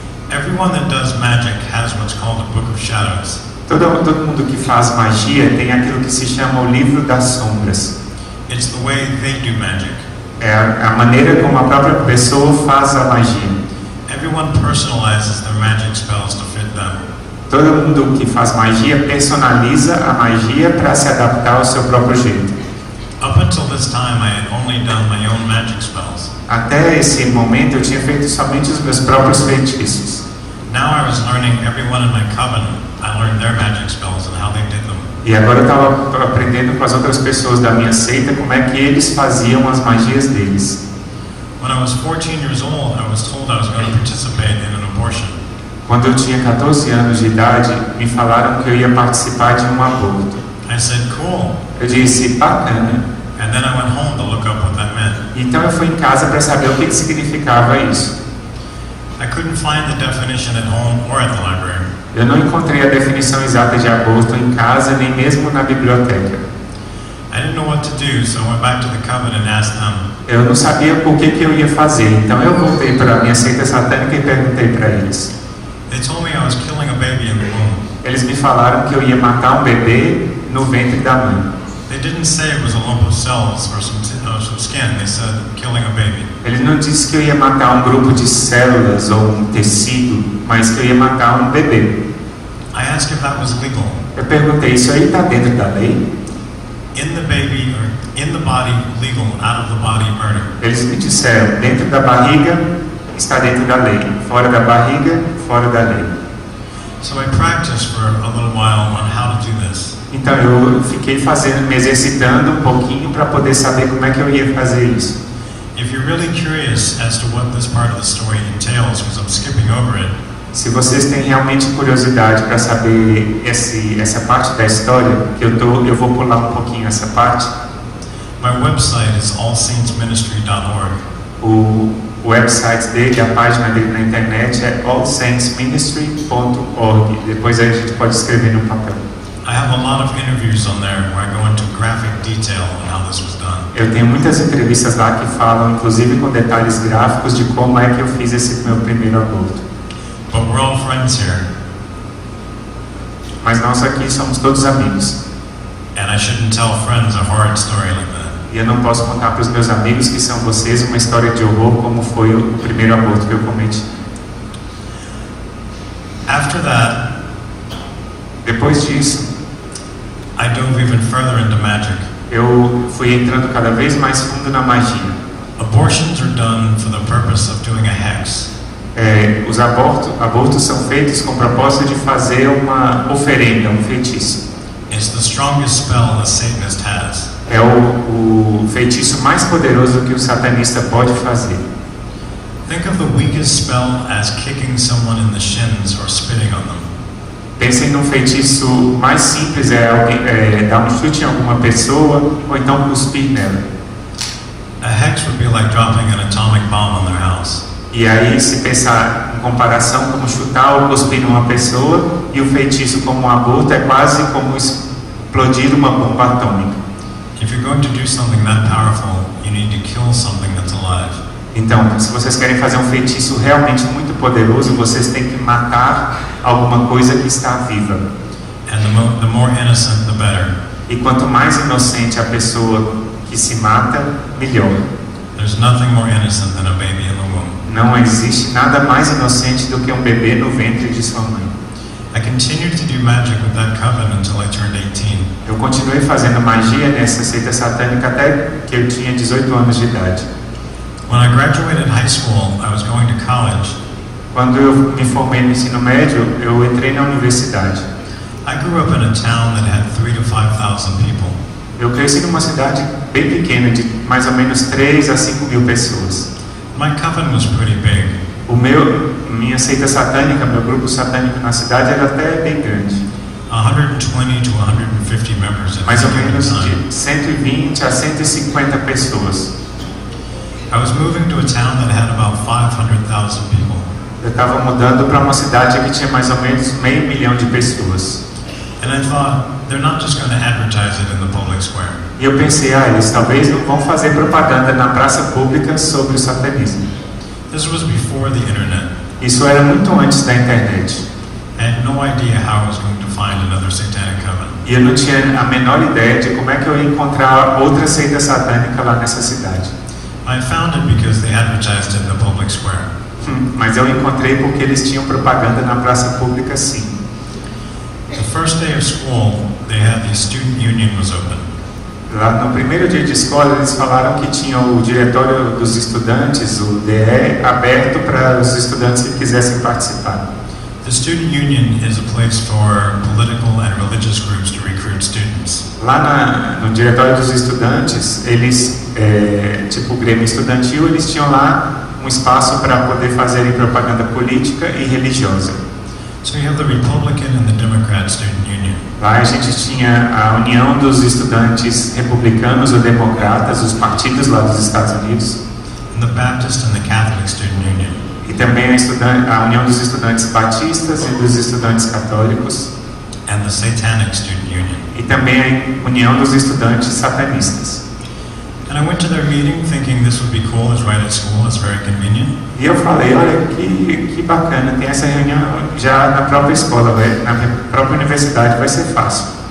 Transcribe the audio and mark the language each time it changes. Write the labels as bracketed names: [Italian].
[English] Everyone that does magic has what's called a book of shadows. [Portuguese] Todo mundo que faz magia tem aquilo que se chama o livro das sombras. [English] It's the way they do magic. [Portuguese] É a maneira como a própria pessoa faz a magia. [English] Everyone personalizes their magic spells to fit them. [Portuguese] Todo mundo que faz magia personaliza a magia para se adaptar ao seu próprio jeito. [English] Up until this time, I had only done my own magic spells. [Portuguese] Até esse momento eu tinha feito somente os meus próprios feitiços. [English] Now I was learning everyone in my coven. I learned their magic spells and how they did them. [Portuguese] E agora eu estava aprendendo com as outras pessoas da minha seita como é que eles faziam as magias deles. [English] When I was 14 years old, I was told I was going to participate in an abortion. [Portuguese] Quando eu tinha 14 anos de idade, me falaram que eu ia participar de um aborto. [English] I said, cool. [Portuguese] Eu disse, bacana. [English] And then I went home to look up what that meant. [Portuguese] Então eu fui em casa para saber o que significava isso. [English] I couldn't find the definition at home or at the library. [Portuguese] Eu não encontrei a definição exata de aborto em casa, nem mesmo na biblioteca. [English] I didn't know what to do, so I went back to the coven and asked them. [Portuguese] Eu não sabia o que eu ia fazer, então eu voltei para a minha seita satânica e perguntei para eles. [English] They told me I was killing a baby in the womb. [Portuguese] Eles me falaram que eu ia matar um bebê no ventre da mãe. [English] They didn't say it was a lump of cells or some skin. They said killing a baby. [Portuguese] Ele não disse que eu ia matar um grupo de células ou um tecido, mas que eu ia matar um bebê. [English] I asked if that was legal. [Portuguese] Eu perguntei, isso aí está dentro da lei? [English] In the baby or in the body, legal. Out of the body, murder. [Portuguese] Eles me disseram, dentro da barriga está dentro da lei, fora da barriga, fora da lei. [English] So I practiced for a little while on how to do this. [Portuguese] Então eu fiquei me exercitando um pouquinho para poder saber como é que eu ia fazer isso. [English] If you're really curious as to what this part of the story entails, because I'm skipping over it. [Portuguese] Se vocês têm realmente curiosidade para saber essa parte da história, eu vou pular um pouquinho essa parte. [English] My website is allsaintsministry.org. [Portuguese] O website dele, a página dele na internet é allsaintsministry.org. Depois a gente pode escrever no papel. [English] I have a lot of interviews on there where I go into graphic detail on how this was done. [Portuguese] Eu tenho muitas entrevistas lá que falam, inclusive com detalhes gráficos, de como é que eu fiz esse meu primeiro aborto. [English] But we're all friends here. [Portuguese] Mas nós aqui somos todos amigos. [English] And I shouldn't tell friends a horrid story like that. [Portuguese] E eu não posso contar para os meus amigos que são vocês uma história de horror como foi o primeiro aborto que eu cometi. [English] After that, [Portuguese] depois disso, [English] I dove even further into magic. [Portuguese] Eu fui entrando cada vez mais fundo na magia. [English] Abortions are done for the purpose of doing a hex. [Portuguese] Os abortos são feitos com o propósito de fazer uma oferenda, um feitiço. [English] It's the strongest spell a Satanist has. [Portuguese] É o feitiço mais poderoso que o satanista pode fazer. [English] Think of the weakest spell as kicking someone in the shins or spitting on them. [Portuguese] Pensem num feitiço mais simples, dar um chute em alguma pessoa ou então cuspir nela. [English] A hex would be like dropping an atomic bomb on their house. [Portuguese] E aí, se pensar em comparação como chutar ou cuspir numa pessoa, e o feitiço como um aborto é quase como explodir uma bomba atômica. [English] If you're going to do something that powerful, you need to kill something that's alive. [Portuguese] Então, se vocês querem fazer um feitiço realmente muito poderoso, vocês têm que matar alguma coisa que está viva. [English] And the more innocent, the better. [Portuguese] E quanto mais inocente a pessoa que se mata, melhor. [English] There's nothing more innocent than a baby in the womb. [Portuguese] Não existe nada mais inocente do que um bebê no ventre de sua mãe. [English] I continued to do magic with that coven until I turned 18. [Portuguese] Eu continuei fazendo magia nessa seita satânica até que eu tinha 18 anos de idade. [English] When I graduated high school, I was going to college. [Portuguese] Quando eu me formei no ensino médio, eu entrei na universidade. [English] I grew up in a town that had 3,000 to 5,000 people. [Portuguese] Eu cresci numa cidade bem pequena, de mais ou menos 3 a 5 mil pessoas. [English] My coven was pretty big. [Portuguese] Minha seita satânica, meu grupo satânico na cidade era até bem grande. [English] 120 to 150 members at [Portuguese] Mais ou [English] any given [Portuguese] menos [English] time. [Portuguese] de 120 a 150 pessoas. [English] I was moving to a town that had about 500,000 people. [Portuguese] Eu estava mudando para uma cidade que tinha mais ou menos 500 mil de pessoas. [English] And I thought, they're not just going to advertise it in the public square. [Portuguese] E eu pensei, eles talvez não vão fazer propaganda na praça pública sobre o satanismo. [English] This was before the internet. [Portuguese] Isso era muito antes da internet. [English] I had no idea how I was going to find another satanic coven. [Portuguese] E eu não tinha a menor ideia de como é que eu ia encontrar outra seita satânica lá nessa cidade. [English] I found it because they advertised it in the public square. [Portuguese] Mas eu encontrei porque eles tinham propaganda na praça pública, sim. [English] The first day of school, they had the student union was open. [Portuguese] Lá no primeiro dia de escola, eles falaram que tinha o diretório dos estudantes, o DE, aberto para os estudantes que quisessem participar. [English] The student union is a place for political and religious groups to recruit students. [Portuguese] Lá no diretório dos estudantes, eles, tipo o Grêmio Estudantil, eles tinham lá um espaço para poder fazerem propaganda política e religiosa. [English] So you have the Republican and the Democrat student union. [Portuguese] Lá a gente tinha a União dos Estudantes Republicanos ou Democratas, os partidos lá dos Estados Unidos. [English] And the Baptist and the Catholic student union. [Portuguese] E também a União dos Estudantes Batistas e dos Estudantes Católicos. [English] And the Satanic student union. [Portuguese] E também a União dos Estudantes Satanistas. [English] And I went to their meeting thinking this would be cool, it's right at school, it's very convenient. [Portuguese] E eu falei, olha que bacana, tem essa reunião já na própria escola, na própria universidade, vai ser fácil.